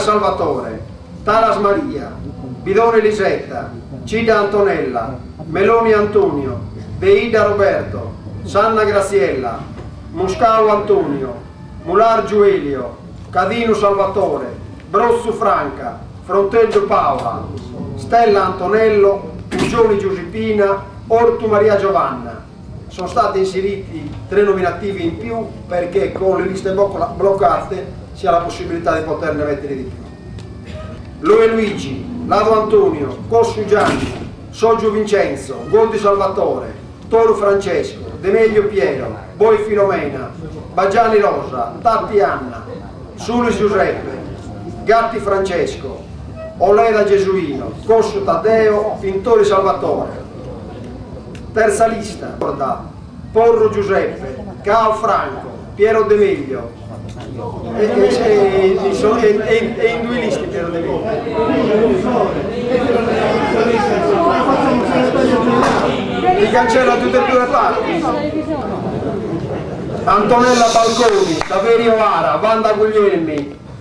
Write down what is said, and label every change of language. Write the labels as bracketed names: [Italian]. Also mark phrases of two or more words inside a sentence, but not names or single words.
[Italian] Salvatore, Taras Maria, Bidone Lisetta, Cida Antonella, Meloni Antonio, Deida Roberto, Sanna Graziella, Muscao Antonio, Mular Giuelio, Cadino Salvatore, Brossu Franca, Fronteggio Paola, Stella Antonello, Pugioni Giuseppina, Ortu Maria Giovanna. Sono stati inseriti 3 nominativi in più perché con le liste bloccate si ha la possibilità di poterne mettere di più. Loe Luigi, Lado Antonio, Cossu Gianni, Soggio Vincenzo, Goldi Salvatore, Toro Francesco, De Meglio Piero, Boi Filomena, Baggiani Rosa, Tatti Anna, Sulis Giuseppe, Gatti Francesco, Oleda Gesuino, Cossu Taddeo, Pintori Salvatore. Terza lista, Porro Giuseppe, Cao Franco, Piero De Meglio, e in 2 liste Piero De Meglio. Li cancella tutte e 2 le parti. Antonella Balconi, Saverio Vara, Wanda Guglielmi.